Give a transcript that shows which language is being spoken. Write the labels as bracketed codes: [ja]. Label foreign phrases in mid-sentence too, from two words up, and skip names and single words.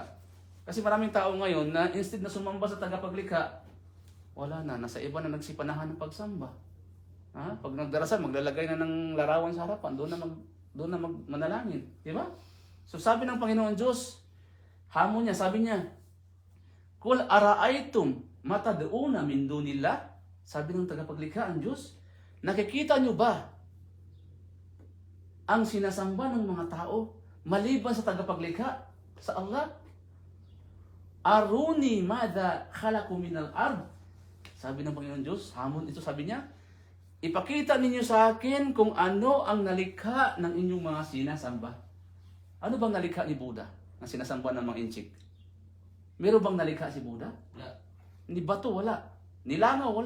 [tl] Kasi maraming tao ngayon na instead na sumamba sa tagapaglikha, wala na, nasa iba na nagsipanahan ng pagsamba. Pag nagdarasal, maglalagay na ng larawan sa harapan, doon na manalangin. Di ba? So sabi ng Panginoon Diyos, hamon niya, sabi niya, [ar] "قل أرأيتم ما تدعون من دون الله." [tl] Sabi ng tagapaglikha ang Diyos, nakikita niyo ba ang sinasamba ng mga tao maliban sa tagapaglikha, sa Allah? [ar] أروني ماذا خلقوا من الأرض. [tl] Sabi ng Panginoon Diyos, hamon ito, sabi niya, ipakita ninyo sa akin kung ano ang nalikha ng inyong mga sinasamba. Ano bang nalikha ni Buddha na sinasamba ng mga inchik? Meron bang nalikha si Buddha? Wala. Ni bato, wala. Nilangaw, wala.